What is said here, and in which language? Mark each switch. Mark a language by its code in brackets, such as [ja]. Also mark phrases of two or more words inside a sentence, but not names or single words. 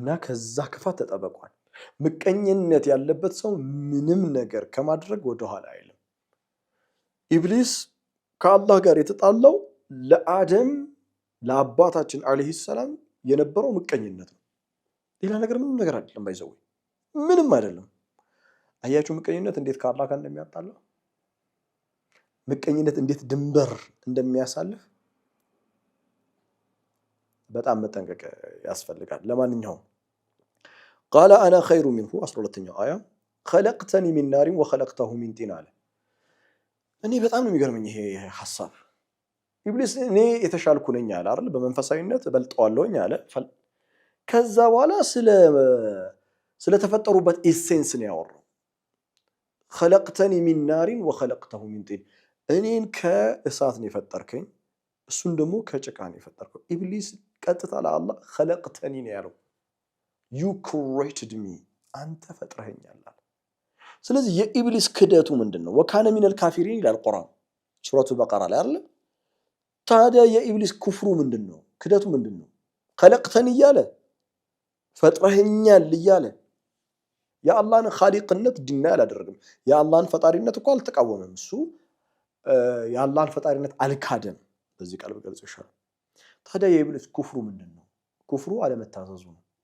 [am] ከዛ ክፋት ተጠበቋል ምቀኝነት ያለበት ሰው ምንም ነገር ከማድረግ ወደ ኋላ አይልም ኢብሊስ ከአላህ ጋር የተጣላው ለአደም ለአባታችን አለይሂ ሰላም የነበረው ምቀኝነት ነው ሌላ ነገር ምንም ነገር አይደለም ባይዘው ምንም አይደለም አያችሁ ምቀኝነት እንዴት ከአላህ ጋር እንደሚያጣላ ምቀኝነት እንዴት ድንበር እንደሚያሳልፍ በጣም መጠንቀቅ ያስፈልጋል ለማንኛውም [ar] قال انا خير منه [am] 12ኛው አያ [ar] خلقتني من نار وخلقته من طين [am] አለ እኔ በጣም ነው የሚገርመኝ ይሄ ሐሳብ ኢብሊስ እኔ የተሻልኩ ነኝ አለ አይደል በመንፈሳዊነት በልጠዋለሁኝ አለ ከዛ በኋላ ስለ ተፈጠሩበት ኤሴንስ ነው ያወራው [ar] خلقتني من نار وخلقته من طين [am] እኔን ከእሳት ነው የፈጠርከኝ እሱን ደግሞ ከጭቃ ነው የፈጠርከው ኢብሊስ ቀጥታ ለአላህ خلقتني ነው ያለው [en] you created me [am] አንተ ፈጥረኸኛል አለ ስለዚህ የኢብሊስ ክደቱ ምንድነው [ar] وكان من الكافرين [am] ይላል ቁርአን ሱረቱ በቀራ ላይ አይደል ታዲያ የኢብሊስ ኩፍሩ ምንድነው ክደቱ ምንድነው خلقتني እያለ ፈጥረኸኛል እያለ የአላህን ኻሊቅነት ዲና አላደረገም የአላህን ፈጣሪነት እኮ አልተቃወመም እሱ የአላህን ፈጣሪነት አልካደም በዚህ ቃል በገልጽ ይሻላል ታዲያ የኢብሊስ ኩፍሩ ምንድነው ኩፍሩ አለመታዘዙ ነው